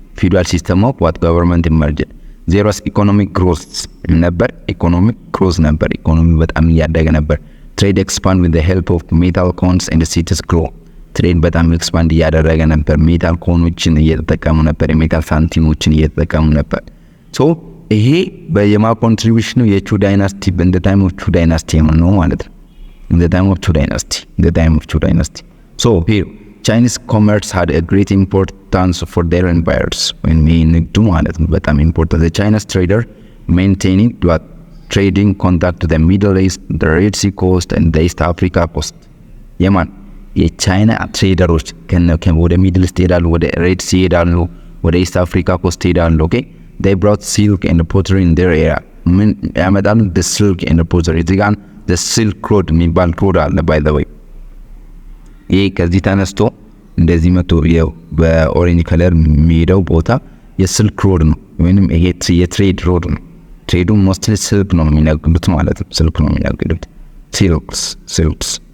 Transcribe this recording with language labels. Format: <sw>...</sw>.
<en>feudal system of what government emerged. there was economic growth</en> <am>ነበር። ኢኮኖሚ በጣም እያደገ ነበር።</am> <en>trade expand with the help of metal coins and cities grow.</en> <am>ትሬድ በጣም ኤክስፓንድ እያደረገ ነበር። ሜታል ኮኖችን እየተጠቀሙ ነበር። የሜታል ሳንቲሞችን እየተጠቀሙ ነበር። ሶ ይሄ በየማ ኮንትሪቢዩሽኑ የቹ ዳይናስቲ በእንደ ታይም ኦፍ ቹ ዳይናስቲ ነው ማለት ነው።</am> <en>in the time of Chu dynasty. So here Chinese commerce had a great importance for their empires. when we</en> <am>ንግዱ ማለት ነው በጣም ኢምፖርታንት</am> <en>the Chinese trader maintaining trading contact to the Middle East, the Red Sea coast and the East Africa coast.</en> <am>የቻይና ትሬደሮች ወደ ሚድል ኢስት ይሄዳሉ፣ ወደ ሬድ ሲ ይሄዳሉ፣ ወደ ኢስት አፍሪካ ኮስት ሄዳሉ። ኦኬ</am> <en>they brought silk and pottery in their area</en> <am>ምን ያመጣሉ?</am> <en>the silk and the pottery</en> <am>እዚህ ጋር</am> <en>the silk road</en> <am>የሚባል road አለ by the way። ይሄ ከዚህ ተነስቶ እንደዚህ መቶ በኦሬንጅ ከለር የሚሄደው ቦታ የስልክ ሮድ ነው ወይንም ይሄ የትሬድ ሮድ ነው። ትሬዱ ሞስትሊ ስልክ ነው የሚነግዱት ማለት ነው። ስልክ ነው የሚነግዱት silks</am>